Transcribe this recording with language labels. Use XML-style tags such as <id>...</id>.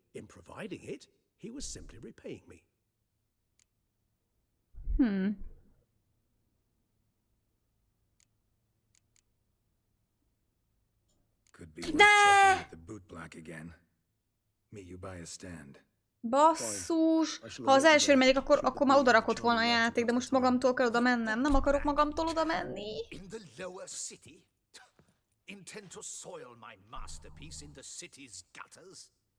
<en>In providing it, he was simply repaying me. Could be worth checking with the bootblack again. Meet you by a stand.</en> <hu>Basszus! Ha az elsőre megyek, akkor már odarakott volna a játék, de most magamtól kell oda mennem. Nem akarok magamtól oda menni.</hu> <en>In the lower city? Intend to soil my masterpiece in the city's gutters?</en>